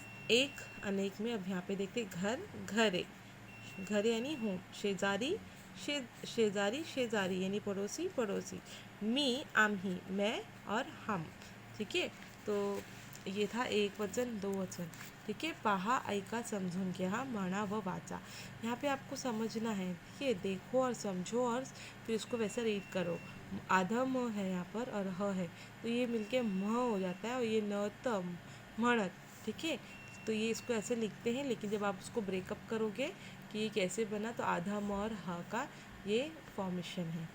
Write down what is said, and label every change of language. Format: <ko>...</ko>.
<hi>एक अनेक में अब यहाँ पे देखते घर, घरे। घर यानी होम। शेजारी, शेजारी, शेजारी यानी पड़ोसी, पड़ोसी। मी, आम्ही, मैं और हम। ठीक है, तो ये था एक वचन, दो वचन।</hi> <mr>ठीक है, पहा, ऐका, समझून घ्या, म्हणा व वाचा।</mr> <hi>यहाँ पे आपको समझना है, ठीक है, देखो और समझो और फिर उसको वैसा रीड करो। आधा म है यहाँ पर और ह है, तो ये मिलके म हो जाता है, और ये न त म्हणत। ठीक है, तो ये इसको ऐसे लिखते हैं, लेकिन जब आप उसको ब्रेकअप करोगे कि ये कैसे बना, तो आधा म और ह का ये फॉर्मेशन है।</hi>